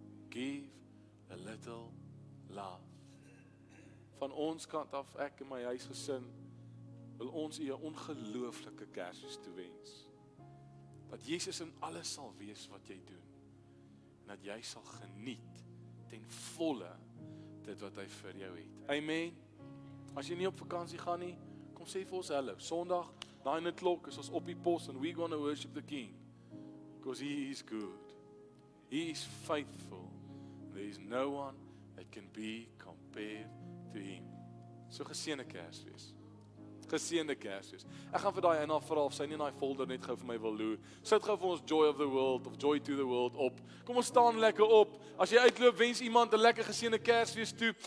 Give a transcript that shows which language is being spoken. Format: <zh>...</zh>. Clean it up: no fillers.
<en>Give a little love.</en> <af>Van ons kant af, ek en my huisgesin, wil ons U 'n ongelooflike Kersfees toewens. Dat Jesus in alles sal wees wat jy doen. En dat jy sal geniet ten volle dit wat hy vir jou het. Amen. As jy nie op vakansie gaan nie, kom sê vir ons hallo. Sondag 9:00 is ons op die pos</af> <en>and we gonna worship the King because he is good. He is faithful. There is no one that can be compared to him.</en> <af>So geseënde Kersfees. Geseënde Kersfees. Ek gaan vir daai eina vra of sy nie in daai folder net gou vir my wil loer. Sit gou vir ons Joy of the World of Joy to the World op. Kom ons staan lekker op. As jy uitloop, wens iemand 'n lekker geseënde Kersfees toe.</af>